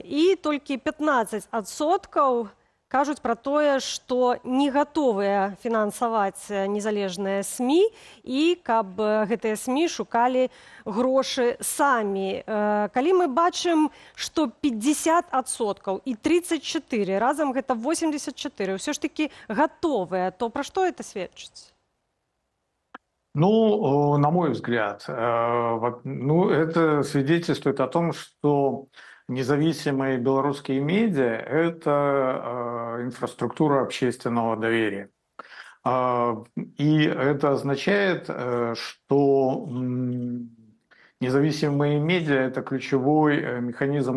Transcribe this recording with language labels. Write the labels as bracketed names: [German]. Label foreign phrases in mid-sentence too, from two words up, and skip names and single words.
[Belarusian] І толькі 15% кажуць пра тое, што не гатовыя фінансаваць незалежныя СМІ і каб гэтыя СМІ шукалі грошы самі. Калі мы бачым, што 50% і 34%, разам гэта 84%, ўсё ж такі гатовыя, то пра што это сведчыць? [Russian] Ну, на мой взгляд, это свидетельствует о том, что независимые белорусские медиа – это инфраструктура общественного доверия. И это означает, что независимые медиа – это ключевой механизм